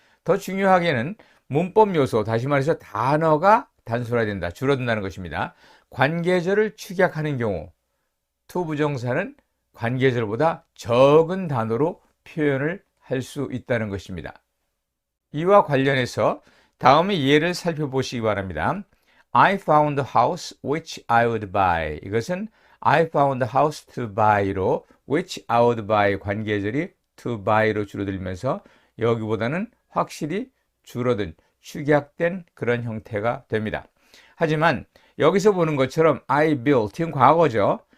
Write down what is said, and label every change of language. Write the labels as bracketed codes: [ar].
[ko] 더 중요하게는 문법 요소, 다시 말해서 단어가 단순화된다, 줄어든다는 것입니다. 관계절을 축약하는 경우 투부정사는 관계절보다 적은 단어로 표현을 할 수 있다는 것입니다. 이와 관련해서 다음의 예를 살펴보시기 바랍니다. [en] I found a house which I would buy. [ko] 이것은 [en] I found a house to buy [ko] 로 [en] which I would buy [ko] 관계절이 [en] to buy [ko] 로 줄어들면서 여기보다는 확실히 줄어든, 축약된 그런 형태가 됩니다. 하지만 여기서 보는 것처럼 I built은 과거죠.